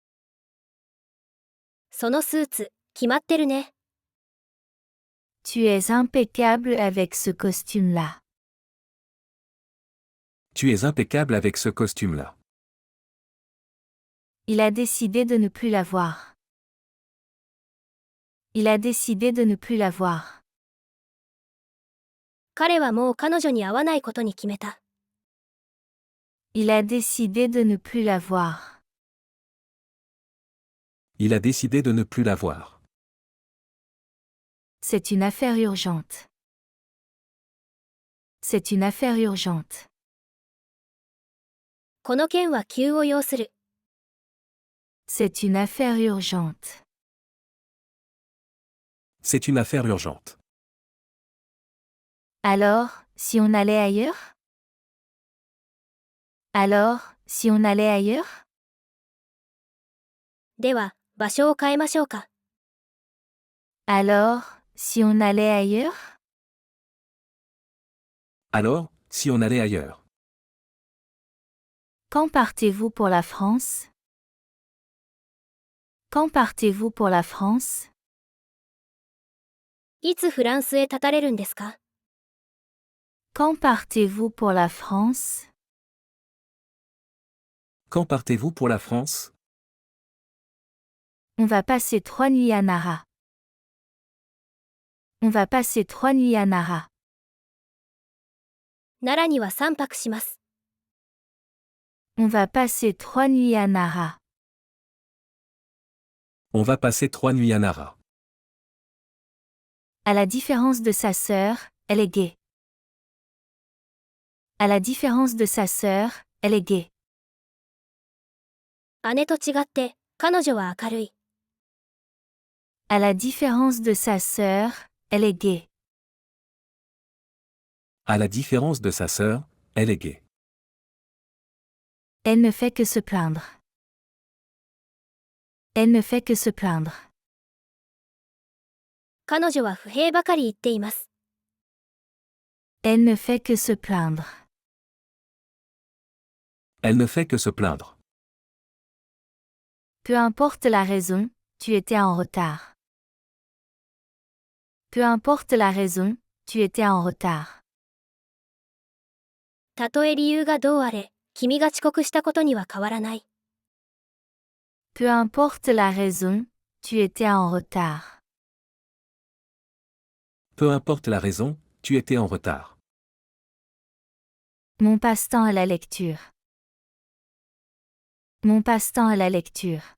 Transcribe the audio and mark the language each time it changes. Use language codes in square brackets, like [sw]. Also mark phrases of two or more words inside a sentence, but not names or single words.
[ja] そのスーツ、決まってるね。 [fr] Tu es impeccable avec ce costume-là. Tu es impeccable avec ce costume-là. Il a décidé de ne plus la voir. Il a décidé de ne plus la voir. [ja] 彼はもう彼女に会わないことに決めた。 [fr] Il a décidé de ne plus la voir. Il a décidé de ne plus la voir. C'est une affaire urgente. C'est une affaire urgente. [ja] この件は急を要する。 [fr] C'est une affaire urgente. C'est une affaire urgente. Alors, si on allait ailleurs? Alors, si on allait ailleurs? [ja] では、場所を変えましょうか。 [fr] Alors, si on allait ailleurs? Alors, si on allait ailleurs? Quand partez-vous pour la France? Quand partez-vous pour la France? [ja] いつフランスへ立たれるんですか？ [fr] Quand partez-vous pour la France? Quand partez-vous pour la France? On va passer 3 nuits à Nara. On va passer 3 nuits à Nara. [ja] 奈良には3泊します。 [fr] On va passer 3 nuits à Nara. On va passer 3 nuits à Nara. À la différence de sa sœur, elle est gaie. À la différence de sa sœur, elle est gaie. [ja] 姉と違って、彼女は明るい。 [fr] À la différence de sa sœur, elle est gaie. À la différence de sa sœur, elle est gaie. Elle ne fait que se plaindre. Elle ne fait que se plaindre. [ja] 彼女は不平ばかり言っています。 [fr] Elle ne fait que se plaindre. Elle ne fait que se plaindre. Peu importe la raison, tu étais en retard. Peu importe la raison, tu étais en retard. [ja] たとえ理由がどうあれ、君が遅刻したことには変わらない。 [fr] Peu importe la raison, tu étais en retard. Peu importe la raison, tu étais en retard. Mon passe-temps est la lecture. Mon passe-temps est la lecture.